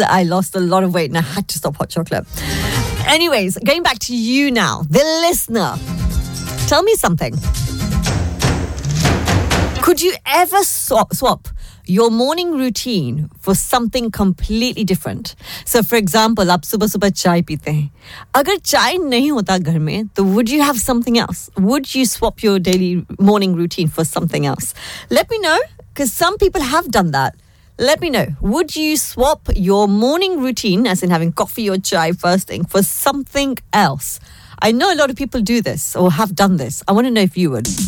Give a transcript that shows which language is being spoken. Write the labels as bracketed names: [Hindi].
[English] I lost a lot of weight and I had to stop hot chocolate. Anyways, going back to you now, the listener. Tell me something. Could you ever swap your morning routine for something completely different? So, for example, [Hindi] आप सुबह सुबह चाय पीते हैं. अगर चाय नहीं होता घर में, [English] then would you have something else? Would you swap your daily morning routine for something else? Let me know, because some people have done that. Let me know. Would you swap your morning routine, as in having coffee or chai first thing, for something else? I know a lot of people do this or have done this. I want to know if you would.